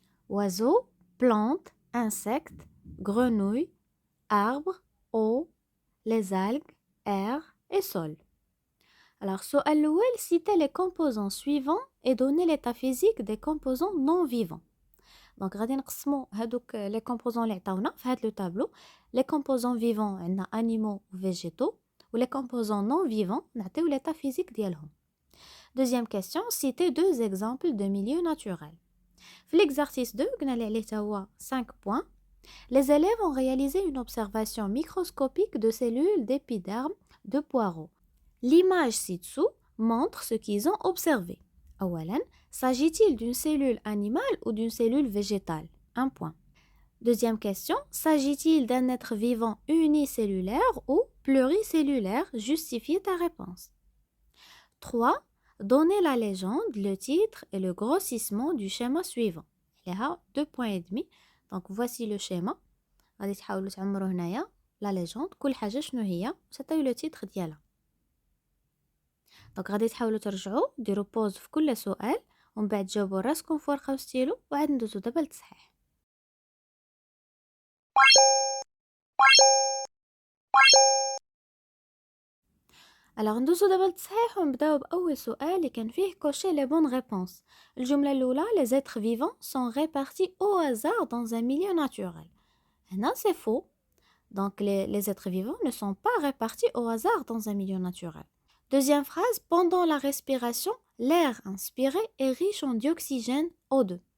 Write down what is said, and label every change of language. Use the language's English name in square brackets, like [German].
[French] Oiseaux, plantes, insectes, grenouilles, arbres, eau, les algues, air et sol. Alors, [Arabic] السؤال الأول, [French] citer les composants suivants et donner l'état physique des composants non vivants. [Arabic] Donc غادي نقسموا هادوك [French] les composants [Arabic] اللي عطاونا في هاد لو تابلو. [French] Les composants vivants عندنا animaux ou végétaux, ou les composants non vivants نعطيو l'état physique ديالهم. Deuxième question, citer deux exemples de milieux naturels. [Arabic] في l'exercice 2 قلنا اللي عليه تا هو 5 points. [French] Les élèves ont réalisé une observation microscopique de cellules d'épiderme de poireaux. L'image ci-dessous montre ce qu'ils ont observé. أولاً, s'agit-il d'une cellule animale ou d'une cellule végétale? Un point. Deuxième question, s'agit-il d'un être vivant unicellulaire ou pluricellulaire? Justifie ta réponse. 3. Donnez la légende, le titre et le grossissement du schéma suivant. Il y a 2 points et demi. Donc voici le schéma. [Arabic] غادي تحاولوا تعمروا هنايا [French] la légende [Arabic] كل حاجة شنو هي وتعطيو [French] le titre [Arabic] ديالها. دونك غادي تحاولوا ترجعوا ديروا بوز في كل سؤال ومن بعد جاوبوا راسكم في ورقه وستيلو وعاد ندوزو دابا للتصحيح. alors ندوزو دابا للتصحيح ونبداو باول سؤال اللي كان فيه [French] cocher les bonnes réponses. [Arabic] الجمله الاولى [French] les êtres vivants sont répartis au hasard dans un milieu naturel. [Arabic] هنا [French] c'est faux. donc les êtres vivants ne sont pas répartis au hasard dans un milieu naturel. Deuxième phrase, pendant la respiration, l'air inspiré est riche en dioxygène O2.